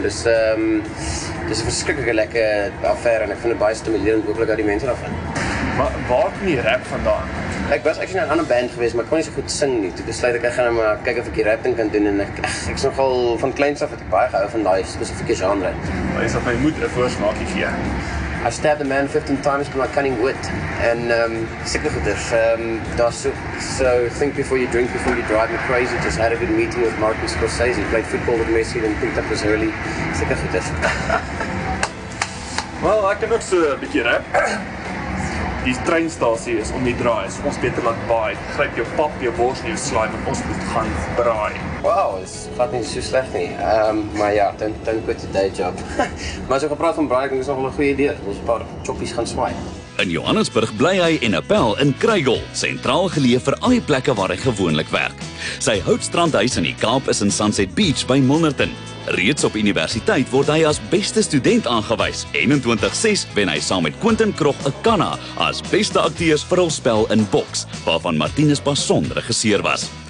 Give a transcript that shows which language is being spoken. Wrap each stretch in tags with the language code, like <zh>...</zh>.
<af>Dis 'n verskriklike lekker affære en ek vind dit baie stimulerend hopelik uit die mense daarvan. Maar waar kom die rap vandaan? Ek was actually in 'n ander band geweest, maar ek kon nie so goed sing nie. Toe besluit ek gaan nou maar kyk of ek die rap ding kan doen en ek's nogal van kleins af het ek baie gehou van daai spesifieke genre. Maar is dat my moet 'n voorsmaakie gee?</af> <en>I stabbed a man 15 times with my cunning wit. And</en> <af>sulke goeders.</af> <en>So think before you drink, before you drive me crazy. Just had a good meeting with Martin Scorsese. Played football with Messi and picked up his early.</en> <af>Sulke goeders. Wel, ek kan ook so 'n bietjie rap. Die treinstasie is om die draai. So ons beter laat baai. Gryp jou pap, jou bors en jou slaai want ons moet gaan braai. Wow, dit gaat nie so sleg nie. Maar ja,</af> <en>don't quit your day job.</en> <af>Maar as ek gepraat van braai, ek dink is nog wel 'n goeie idee. Ons 'n paar choppies gaan swaai. In Johannesburg bly hy en 'n pel in Kruigel, sentraal geleë vir al die plekke waar hy gewoonlik werk. Sy houtstrandhuis in die Kaap is in Sunset Beach by Milnerton. Reeds op universiteit word hy as beste student aangewys en in 2006 wen hy saam met Quentin Krog 'n Kanna as beste akteurs vir hul spel in Boks, waarvan Martinus Passon regisseur was.</af>